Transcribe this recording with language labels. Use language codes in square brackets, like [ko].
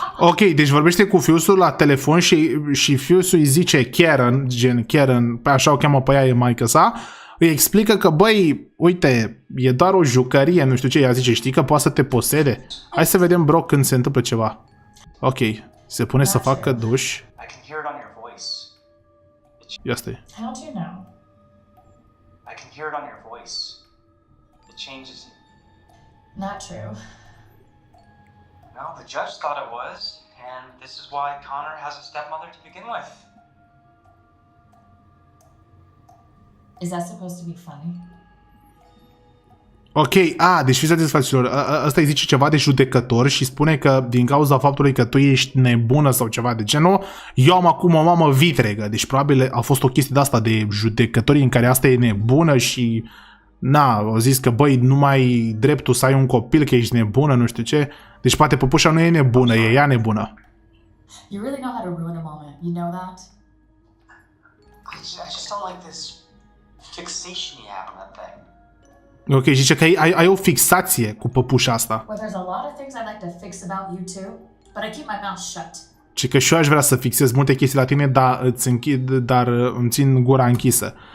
[ro] Ok, deci vorbește cu fiusul la telefon și fiusul îi zice Karen, gen Karen, așa o cheamă pe ea, e maică sa, îi explică că, băi, uite, e doar o jucărie, nu știu ce, ea zice, știi că poate să te posede? Hai să vedem, bro, când se întâmplă ceva. Ok, se pune să facă duș. [en] I can hear it on your voice. [ro] Ia stai. [en] How do you know? I can hear it on your voice. It changes. Not true. the judge thought it was, and this is why Connor has a stepmother to begin with. Is that supposed to be funny? [ro] Ok, deci fiți atenți, fraților, ăsta îi zice ceva de judecător și spune că din cauza faptului că tu ești nebună sau ceva de genul, eu am acum o mamă vitregă. Deci probabil a fost o chestie de asta de judecătorii în care asta e nebună și au zis că băi, nu mai ai dreptul să ai un copil, că ești nebună, nu știu ce. Deci poate păpușa nu e nebună, e ea nebună. [en] You really know how to ruin a moment, you know that? I just don't like this fixation you have on that thing. [ro] Ok, zice că ai o fixație cu păpușa asta. [en] Well, there's a lot of things I'd like to fix about you too, but I keep my mouth shut. [ro] Și că și eu aș vrea să fixez multe chestii la tine, dar îmi țin gura închisă.